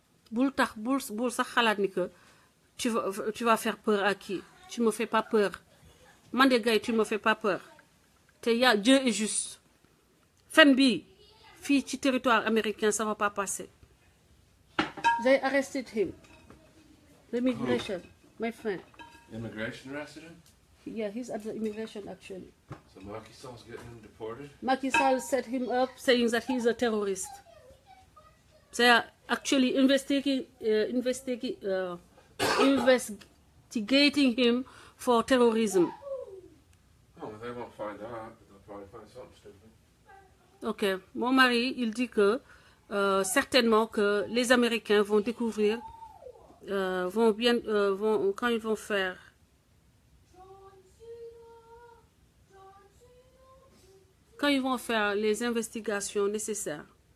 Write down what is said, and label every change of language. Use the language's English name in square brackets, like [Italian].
[Wolof] bul sax xalaat ni [French] que tu vas faire peur à qui tu me fais pas peur man de gay tu me fais pas peur te Dieu est juste [Wolof] fen bi fii ci [French] territoire américain ça va pas passer. [English] They arrested him. The immigration, my friend. Immigration arrested him? Yeah, he's at the immigration actually. So Macky Sall's getting him deported? Macky Sall set him up saying that he's a terrorist. They are actually investigating him for terrorism. Oh, well, they won't find out, but they'll probably find something stupid. [French] Ok, mon mari, il dit que certainement que les Américains vont découvrir, quand ils vont faire les investigations nécessaires.